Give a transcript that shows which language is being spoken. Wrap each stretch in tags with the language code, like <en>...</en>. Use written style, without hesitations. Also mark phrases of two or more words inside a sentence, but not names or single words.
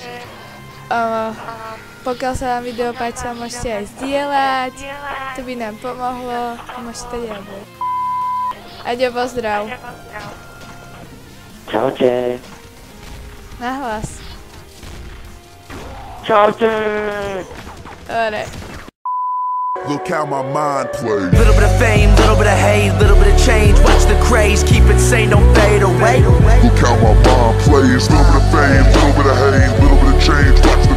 <sk>Pokiaľ sa vám video páčilo, môžete aj zdieľať. To by nám pomohlo. Môžete ďalej. Aďo, pozdrav. Čaute. Nahlas. Čaute. Dobre.</sk> <en>Look how my mind plays. Little bit of fame, little bit of hate, little bit of change. Watch the craze, keep it sane, don't fade away. Look how my mind plays. Little bit of fame, little bit of hate, little bit of change.</en>